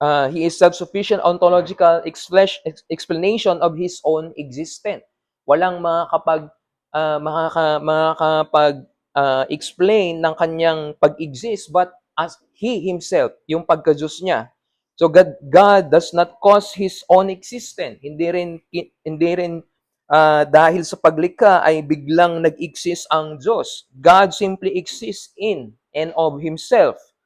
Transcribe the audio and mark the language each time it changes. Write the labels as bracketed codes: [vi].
[en] He is self-sufficient ontological explanation of His own existence. [tl] Walang makakapag-explain ng kanyang pag-exist [en] but as He Himself, [tl] yung pagka-Diyos niya. [en] So God does not cause His own existence. [tl] Hindi rin dahil sa paglikha ay biglang nag-exist ang Diyos. [en] God simply exists in and of Himself.